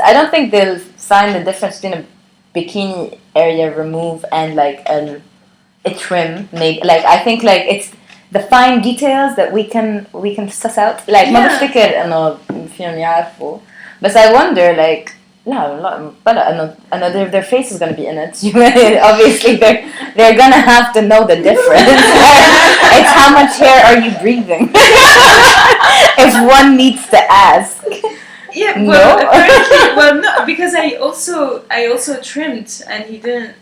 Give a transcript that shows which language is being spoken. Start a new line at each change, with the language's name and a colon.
English: I don't think they'll find the difference between a bikini area remove and like a trim. Like I think like it's the fine details that we can suss out. Like
Arabic: ما بفتكر إنه فيهم يعرفوا.
English: But I wonder like
Arabic: لا بلا إنه
English: their face is gonna be in it. Obviously they're gonna have to know the difference. It's how much hair are you breathing? If one needs to ask. Yeah, well, apparently, no, because I also trimmed, and he didn't.